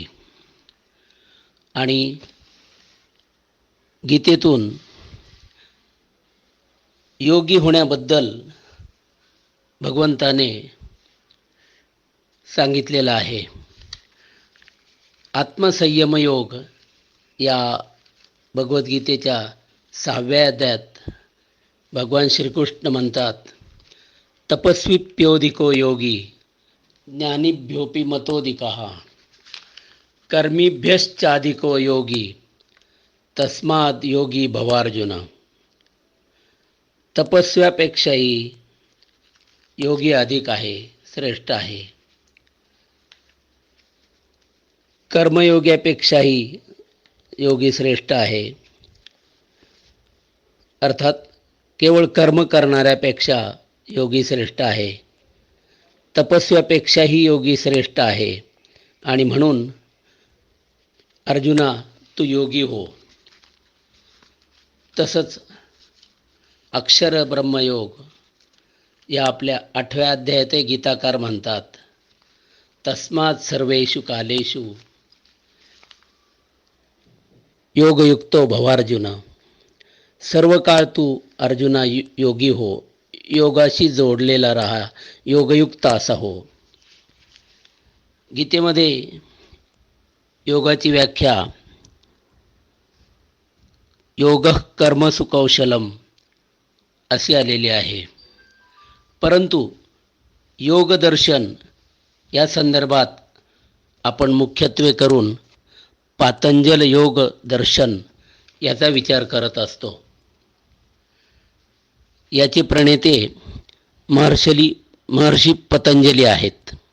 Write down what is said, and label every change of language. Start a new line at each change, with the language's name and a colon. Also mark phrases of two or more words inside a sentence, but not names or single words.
Marathi: आणि गीतेतून योगी होण्याबद्दल भगवंताने सांगितलेलं आहे. आत्मसंयम योग या भगवद्गीतेच्या 6व्या अध्यायात भगवान श्रीकृष्ण म्हणतात,
Sanskrit: तपस्वीप्योधिको योगी ज्ञानीभ्योपि मतोधिकः कर्मीभ्यश्चाधिको योगी तस्माद् योगी भवार्जुन.
Marathi: तपस्व्यापेक्षाही योगी अधिक आहे, श्रेष्ठ आहे. कर्मयोग्यापेक्षाही योगी श्रेष्ठ आहे. अर्थात केवळ कर्म करणाऱ्यापेक्षा योगी श्रेष्ठ आहे. तपस्व्यापेक्षाही योगी श्रेष्ठ आहे. आणि म्हणून अर्जुना, तू योगी हो. तसंच अक्षर ब्रह्मयोग या आपल्या 8व्या अध्यायात गीताकार म्हणतात,
Sanskrit: तस्मात् सर्वेषु कालेषु योगयुक्तो भवार्जुन.
Marathi: सर्व काळ तू अर्जुना योगी हो, योगाशी जोडलेला राहा, योगयुक्त असा हो. गीतेमध्ये योगाची व्याख्या
Sanskrit: योगः कर्मसु कौशलम
Marathi: अशी आलेली आहे. परंतु योगदर्शन या संदर्भात आपण मुख्यत्वे करून पातंजल योग दर्शन याचा विचार करत असतो. याचे प्रणेते महर्षी पतंजली आहेत.